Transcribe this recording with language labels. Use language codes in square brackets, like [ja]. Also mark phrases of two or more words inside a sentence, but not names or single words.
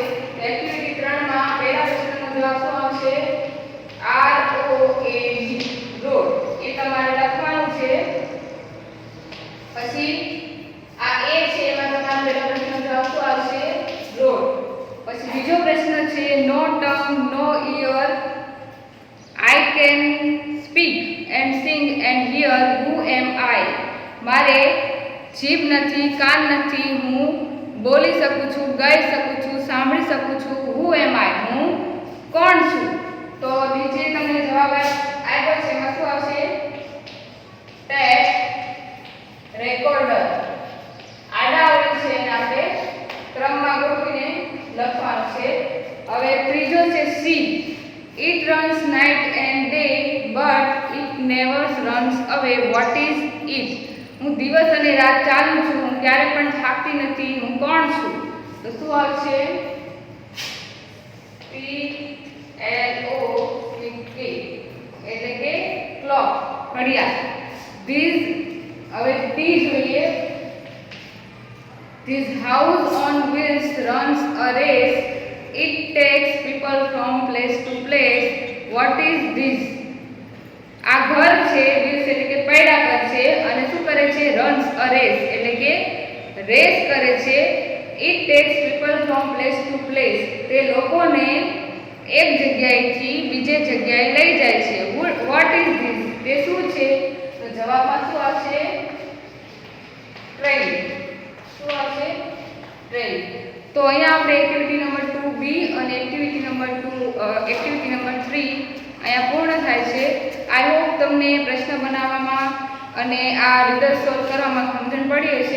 [gu] એક્ટિવિટી 3 માં પહેલા પ્રશ્નનો જવાબ શું આવશે, ROAD રોડ. એ તમારે લખવાનું છે. પછી આ A છે એમાં તમારે પહેલા પ્રશ્નનો જવાબ શું આવશે, રોડ. પછી બીજો પ્રશ્ન છે [en] no tongue no ear I can speak and sing and hear, who am I. [gu] મારે જીભ નથી, કાન નથી, હું બોલી શકું છું, ગાઈ શકું છું, સાંભળી શકું છું. [en] who am I, [gu] હું કોણ છું. તો નીચે તમને જવાબ આપ્યો છે એમાં શું આવશે, ટેપ રેકોર્ડર. આડાવડી છે એને આપણે ક્રમમાં ગોઠવીને લખવાનું છે. હવે ત્રીજો છે સી. [en] It runs night and day, but it never runs away. What is it? [gu] હું દિવસ અને રાત ચાલું છું, હું ક્યારે પણ થાકતી નથી, હું કોણ છું. તો શું આવશે, CLOCK એટલે કે ક્લોક, ઘડિયાળ. This હવે ટી જોઈએ. [en] This house on wheels runs a race. It takes people from place to place. What is this? [gu] આ ઘર છે, wheels એટલે કે પૈડા ઘર છે, અને શું કરે છે, [en] runs a race [gu] એટલે કે રેસ કરે છે. [en] It takes people from place to place. [gu] તે લોકોને એક જગ્યાએથી બીજે જગ્યાએ લઈ જાય છે. [en] What is this? [gu] તે શું છે. તો જવાબમાં શું આવશે, ટ્રેન. શું આવશે, ટ્રેન. તો અહીંયા આપણે એક્ટિવિટી નંબર 2B અને એક્ટિવિટી નંબર 3 અહીંયા પૂર્ણ થાય છે. [en] I hope [gu] તમને પ્રશ્ન બનાવવામાં અને આ રીડર સોલ્વ કરવામાં સમજણ પડી હશે.